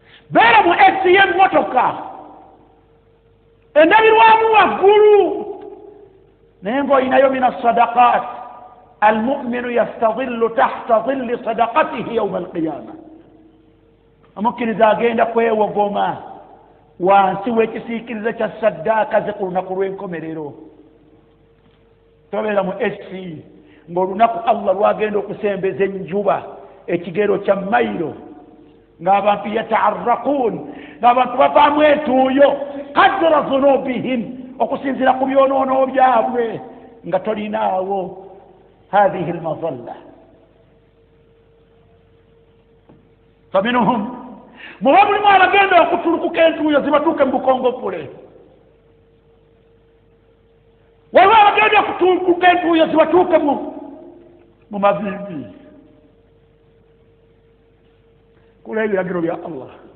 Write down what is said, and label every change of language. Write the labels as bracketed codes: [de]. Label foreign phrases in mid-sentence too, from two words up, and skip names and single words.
[lg] Beera mu S C y'emmotoka, endabirwamu waggulu. Naye ng'olinayo [ar] من صدقات، المؤمن يستظل تحت ظل صدقاته يوم القيامة. [lg] Omukkiriza agenda kwewogoma wansi w'ekisiikirize kya ssaddaaka ze ku lunaku lw'enkomerero. Tobeera mu S C, ng'olunaku Allah lwagenda okusembeza enjuba, ekigero kya mayiro, ng'abantu yata'arraquun, ng'abantu bavaamu entuuyo, [ar] قدر ذنوبهم, [lg] okusinziira ku byonoono byabwe, nga tolinaawo [ar] هذه المظلة. فمنهم, [lg] muba mulimu abagenda okutulukuka entuuyo zibatuuke mu bukongoppule. Waliwo abagenda okutulukuka entuuyo zibatuuke mu, mu mavivi. Kula ebiragiro bya Allah.